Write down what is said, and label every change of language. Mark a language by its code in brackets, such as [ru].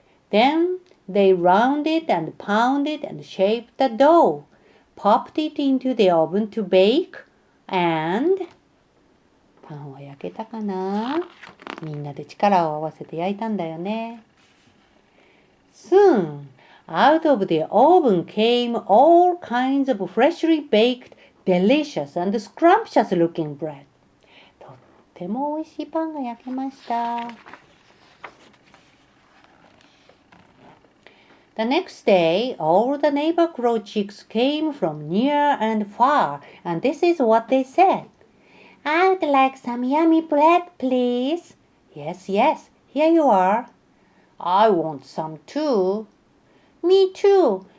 [en] Then they rounded and pounded and shaped the dough, popped it into the oven to bake, and [ja] パンは焼けたかな？みんなで力を合わせて焼いたんだよね。 [en] Soon, out of the oven came all kinds of freshly baked, delicious and scrumptious-looking bread. [ja] とっても美味しいパンが焼けました。 [en] The next day, all the neighbor crow chicks came from near and far, and this is what they said. "I'd like some yummy bread, please." "Yes, yes, here you are." "I want some too." "Me too.